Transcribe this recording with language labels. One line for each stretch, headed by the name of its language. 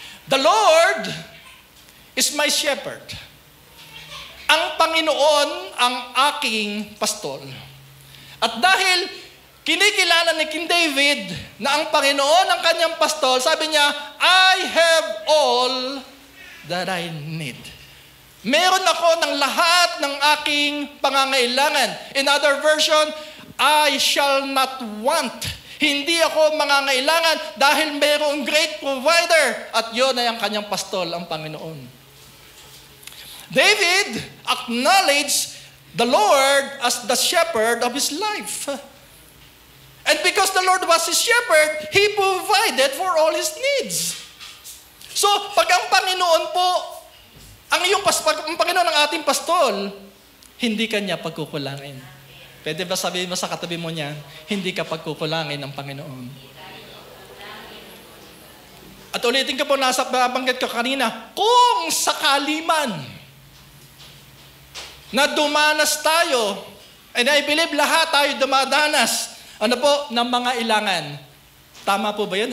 English: The Lord is my shepherd.
Filipino: Ang Panginoon ang aking pastol. At dahil kinikilala ni King David na ang Panginoon ang kanyang pastol, sabi niya,
English: I have all that I need.
Filipino: Meron ako ng lahat ng aking pangangailangan.
English: In other version, I shall not want.
Filipino: Hindi ako mangangailangan dahil mayroong
English: great provider
Filipino: at yun ay ang kanyang pastol, ang Panginoon.
English: David acknowledged the Lord as the shepherd of his life. And because the Lord was his shepherd, He provided for all his needs.
Filipino: So, pag ang Panginoon po, ang Panginoon ang ating pastol, hindi kanya pagkukulangin. Pwede ba sabihin mo sa katabi mo niyan, hindi ka pagkukulangin ng Panginoon? At ulitin ka po, nabanggit ko kanina, kung sakali man na dumanas tayo,
English: and I believe
Filipino: lahat tayo dumadanas, ng mga ilangan. Tama po ba yun?